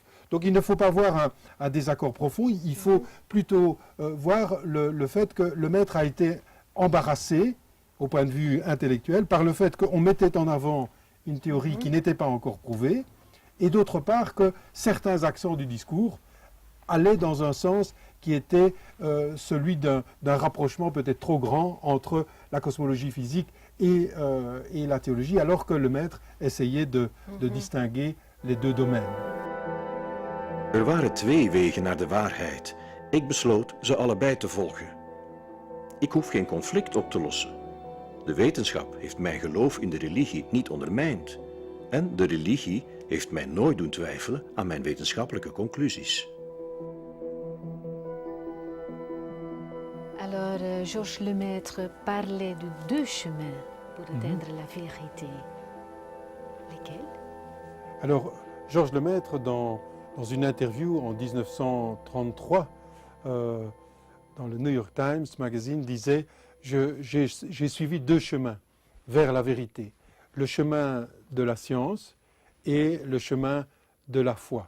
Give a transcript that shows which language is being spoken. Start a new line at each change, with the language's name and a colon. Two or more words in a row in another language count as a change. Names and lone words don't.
French: Donc il ne faut pas voir un désaccord profond, il faut plutôt voir le fait que Lemaître a été embarrassé, au point de vue intellectuel, par le fait qu'on mettait en avant une théorie qui n'était pas encore prouvée, et d'autre part que certains accents du discours allaient dans un sens qui était celui d'un rapprochement peut-être trop grand entre la cosmologie physique et la théologie, alors que Lemaître essayait de distinguer les deux domaines.
Dutch: Waren twee wegen naar de waarheid. Ik besloot ze allebei te volgen. Ik hoef geen conflict op te lossen. De wetenschap heeft mijn geloof in de religie niet ondermijnd. En de religie heeft mij nooit doen twijfelen aan mijn wetenschappelijke conclusies.
French: Alors, Georges Lemaître parlait de deux chemins pour atteindre la vérité. Lesquels? Alors, Georges Lemaître, dans une interview en 1933, dans le New York Times Magazine, disait « J'ai suivi deux chemins vers la vérité, le chemin de la science et le chemin de la foi.